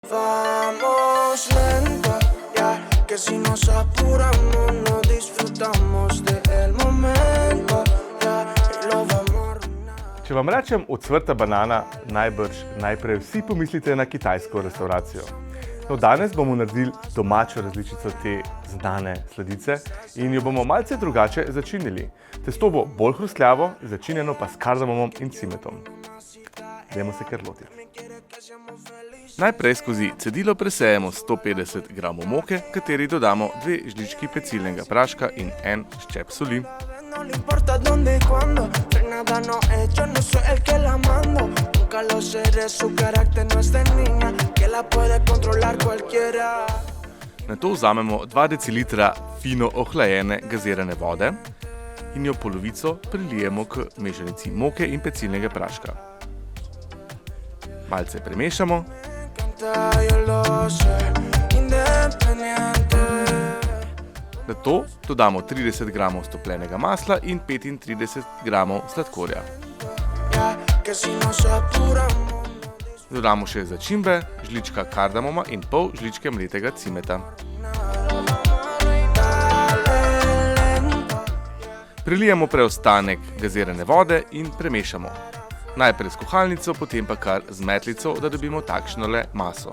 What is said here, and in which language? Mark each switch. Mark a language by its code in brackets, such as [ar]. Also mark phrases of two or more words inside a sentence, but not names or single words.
[es] Vamos lento, ya que si nos apuramos no disfrutamos del momento, ya y lo vamos a arruinar. [sl] Če vam rečem ocvrta banana, najbrž najprej vsi pomislite na kitajsko restavracijo. No, danes bomo naredili domačo različico te znane sladice in jo bomo malce drugače začinili. Testo bo bolj hrustljavo, začinjeno pa s kardamomom in cimetom. Dajmo se kar lotiti. Najprej skozi cedilo presejemo 150 g moke, kateri dodamo 2 žlički pecilnega praška in 1 ščep soli. [es] No le importa dónde y cuándo, nada no he hecho, no soy el que la mando. Nunca lo seré, su carácter no es de niña, que la puede controlar cualquiera. [sl] Nato vzamemo 2 decilitra fino ohlajene gazirane vode in jo polovico prilijemo k mešanici moke in pecilnega praška. Malce premešamo. [es] Yo lo sé, independiente. [sl] Nato dodamo 30 g stopljenega masla in 35 g sladkorja. [es] Ya que si nos apuramos. [sl] Dodamo še začimbe, žlička kardamoma in pol žličke mletega cimeta. Prilijemo preostanek gazirane vode in premešamo. Najprej s kuhalnico, potem pa kar z metlico, da dobimo takšnole maso.